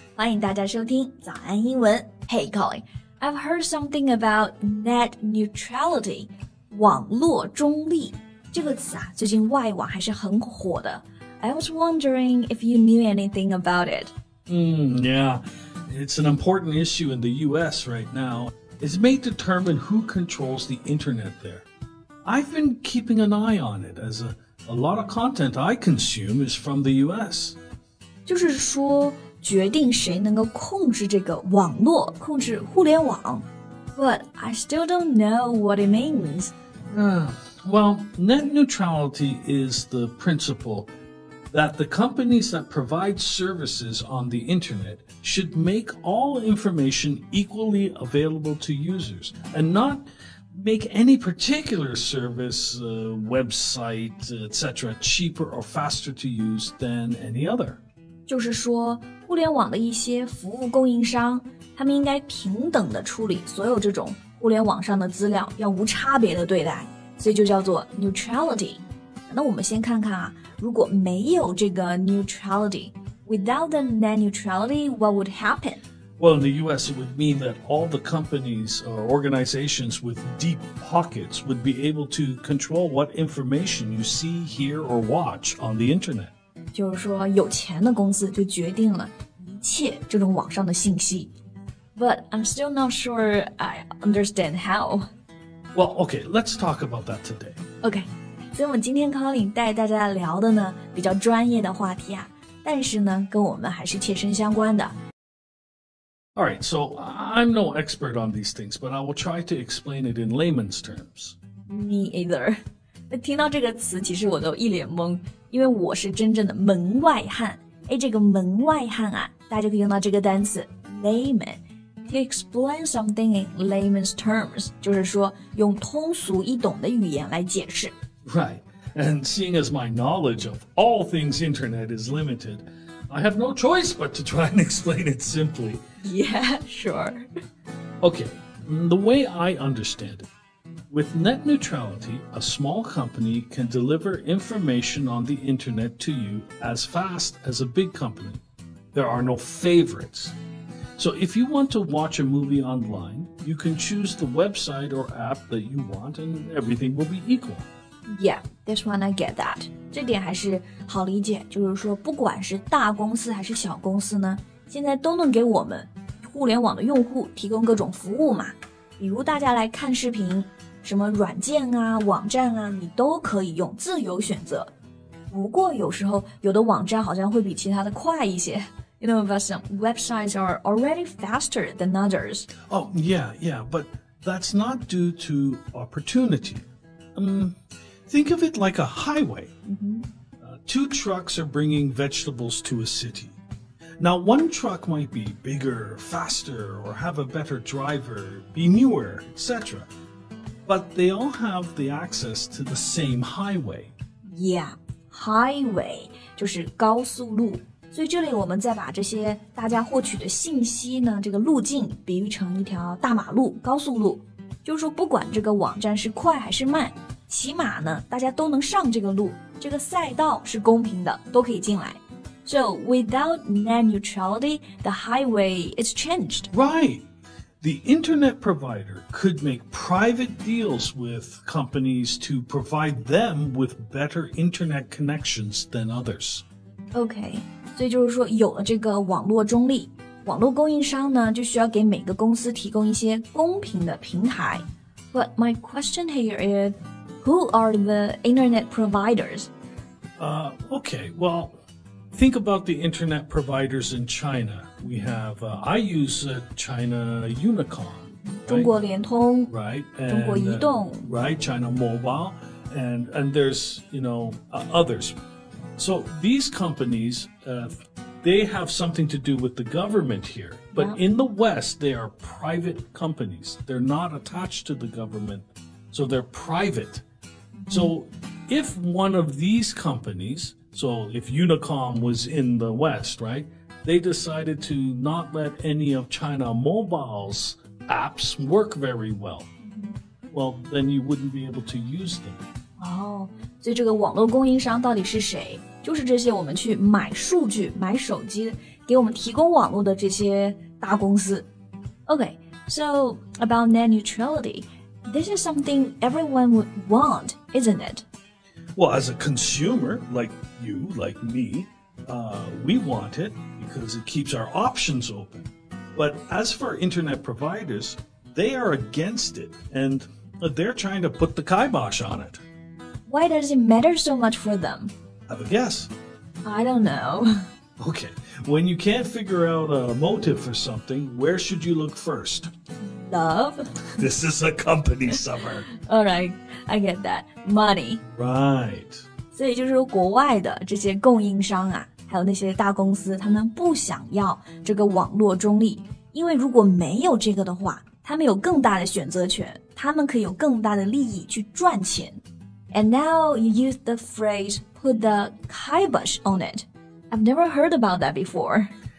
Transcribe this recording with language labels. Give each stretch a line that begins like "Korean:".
Chinese: 欢迎大家收听早安英文。
English: Hey, Colin, I've heard something about net neutrality.
Chinese: 网络中立这个词啊，最近外网还是很火的。
English: I was wondering if you knew anything about it. Yeah. It's an important issue in the U.S. right now. It may determine who controls the internet there.I've been keeping an eye on it as a lot of content I consume is from the US.
Chinese: 就是说决定谁能够控制这个网络，控制互联网。
English: But I still don't know what it means. Well, net neutrality is the principle that the companies that provide services on the internet should make all information equally available to users and not make any particular service, website, etc. cheaper or faster to use than any other.
Chinese: 就是说，互联网的一些服务供应商，他们应该平等地处理所有这种互联网上的资料，要无差别的对待，所以就叫做 neutrality。那我们先看看啊，如果没有这个 neutrality,
English: without the net neutrality, what would happen?Well, in the U.S., it would mean that all the companies or organizations with deep pockets would be able to control what information you see, hear, or watch on the internet.
Chinese: 就是说，有钱的公司就决定了一切这种网上的信息。
English: But I'm still not sure I understand how. Well, okay, let's talk about that today.
Chinese: Okay, 所以我们今天 Colin 带大家聊的呢，比较专业的话题啊，但是呢，跟我们还是切身相关的。
English: All right, so I'm no expert on these things, but I will try to explain it in layman's terms. Me either.
Chinese: 那听到这个词，其实我都一脸懵，因为我是真正的门外汉。哎，这个门外汉啊，大家就可以用到这个单词 layman.
English: To explain something in layman's terms,
Chinese: 就是说用通俗易懂的语言来解释。
English: Right, and seeing as my knowledge of all things internet is limited,I have no choice but to try and explain it simply. Yeah, sure. Okay, the way I understand it, with net neutrality, a small company can deliver information on the internet to you as fast as a big company. There are no favorites. So if you want to watch a movie online, you can choose the website or app that you want and everything will be equal.Yeah, this one I get that.
Chinese: 这点还是好理解，就是说不管是大公司还是小公司呢，现在都能给我们互联网的用户提供各种服务嘛。比如大家来看视频，什么软件啊、网站啊，你都可以用，自由选择。不过有时候有的网站好像会比其他的快一些。
English: You know, but some websites are already faster than others. Oh, yeah, but that's not due to opportunity.Think of it like a highway. Two trucks are bringing vegetables to a city. Now, one truck might be bigger, faster, or have a better driver, be newer, etc. But they all have the access to the same highway.
Chinese: Yeah, highway 就是高速路。所以这里我们再把这些大家获取的信息呢，这个路径比喻成一条大马路、高速路。就是说，不管这个网站是快还是慢，起码呢，大家都能上这个路，这个赛道是公平的，都可以进来。
English: So without net neutrality, the highway is changed. Right. The internet provider could make private deals with companies to provide them with better internet connections than others.
Chinese: Okay, 所以就是说，有了这个网络中立，网络供应商呢，就需要给每个公司提供一些公平的平台。
English: But my question here is, who are the internet providers? Okay, well, think about the internet providers in China. We have, I use China Unicom.
Chinese: 中国联通
English: Right.
Chinese: 中国移动
English: Right, China Mobile. And there's, others. So these companies, they have something to do with the government here. But in the West, they are private companies. They're not attached to the government. So they're private. So if one of these companies, so if Unicom was in the West, right, they decided to not let any of China Mobile's apps work very well. Well, then you wouldn't be able to use them.
Chinese: 哦，所以这个网络供应商到底是谁？就是这些我们去买数据、买手机给我们提供网络的这些大公司。
English: Okay, so about net neutrality, this is something everyone would want, isn't it? Well, as a consumer, like you, like me, we want it because it keeps our options open. But as for internet providers, they are against it, and they're trying to put the kibosh on it. Why does it matter so much for them? Have a guess. I don't know. Okay, when you can't figure out a motive for something, where should you look first? Love? This is a company summer. Alright, I get that. Money. Right.
Chinese: 所以就是说国外的这些供应商啊，还有那些大公司，他们不想要这个网络中立，因为如果没有这个的话，他们有更大的选择权，他们可以有更大的利益去赚钱。
English: And now you use the phrase put the kibosh on it. I've never heard about that before.